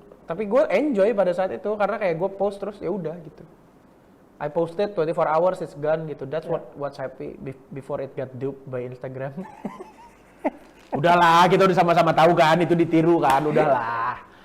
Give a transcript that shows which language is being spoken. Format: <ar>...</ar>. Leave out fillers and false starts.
<id>Tapi gue enjoy pada saat itu karena kayak gue post terus ya udah gitu.</id> <en>I posted 24 hours it's gone</en> <id>gitu.</id> <en>That's what's happy before it got duped by Instagram.</en> <id>Udahlah, kita udah sama-sama tahu kan itu ditiru kan, udahlah.</id>